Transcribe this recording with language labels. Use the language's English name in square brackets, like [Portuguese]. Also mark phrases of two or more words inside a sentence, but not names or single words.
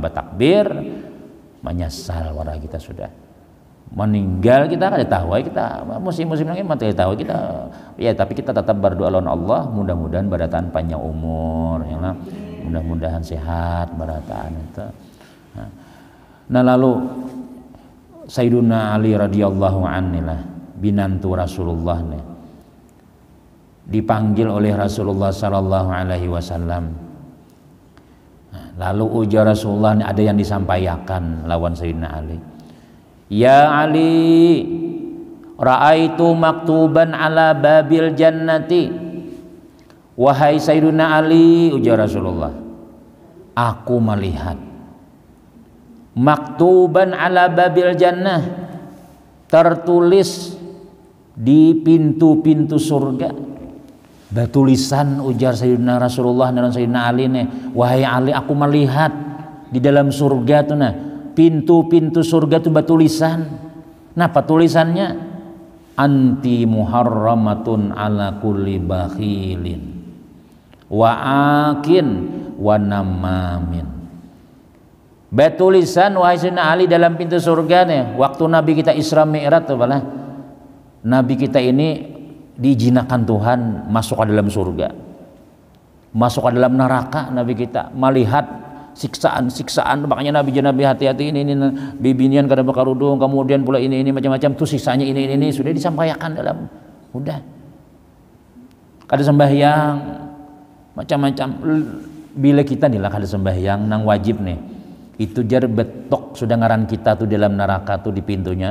[Banjar] bertakbir menyesal wara kita sudah meninggal kita kada tahu kita musim-musim lagi mati tahu kita ya tapi kita tetap berdoa lawan Allah mudah-mudahan barataan panjang umur ya lah mudah-mudahan sehat barataan itu nah lalu Sayyiduna Ali [Arabic] رضي الله عنه [Banjar] lah binantu Rasulullah nih dipanggil oleh Rasulullah [Arabic] صلى الله عليه وسلم [Banjar] lalu ujar Rasulullah nih, ada yang disampaikan lawan Sayyidina Ali [Arabic] يا علي رأيت مكتوبا على باب الجنة [Banjar] wahai Sayyidina Ali ujar Rasulullah aku melihat [Arabic] مكتوبا على باب الجنة [Banjar] tertulis di pintu-pintu surga. Batulisan ujar Sayyidina Rasulullah dan Sayyidina Ali nih, wahai Ali, aku melihat di dalam surga tuh nah, pintu-pintu surga tuh batulisan. Nah, tulisannya [Arabic] أنت محرمة على كل بخيل وعاق ونمام. [Banjar] Batulisan wahai Sayyidina Ali dalam pintu surga nih, waktu Nabi kita Isra Mi'raj tuh malah Nabi kita ini diijinkan Tuhan masuk ke dalam surga, masuk ke dalam neraka. Nabi kita melihat siksaan, makanya Nabi hati-hati ini bibinian kada bakarudung, kemudian pula ini macam-macam tuh siksanya ini sudah disampaikan dalam udah kada sembahyang macam-macam. Bila kita nih lah kada sembahyang nang wajib nih, itu jar betok sudah ngaran kita tuh dalam neraka tuh di pintunya.